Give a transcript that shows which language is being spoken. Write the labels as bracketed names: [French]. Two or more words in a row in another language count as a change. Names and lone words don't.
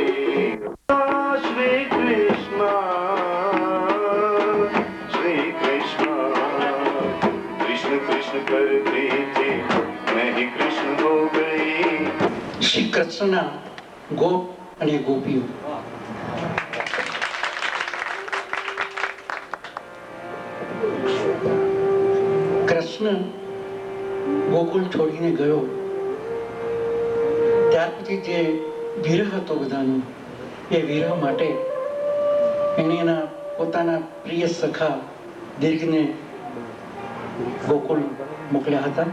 [Hindi] श्री कृष्ण कृष्ण कृष्ण करते थे मैं ही कृष्ण हो गई. [Gujarati] શ્રી કૃષ્ણના ગોપ અને ગોપીઓ. કૃષ્ણ ગોકુળ છોડીને ગયો ત્યાર પછી જે વિરહ હતો બધાનો, એ વિરહ માટે એને એના પોતાના પ્રિય સખા દીર્ઘને ગોકુળ મોકલ્યા હતા.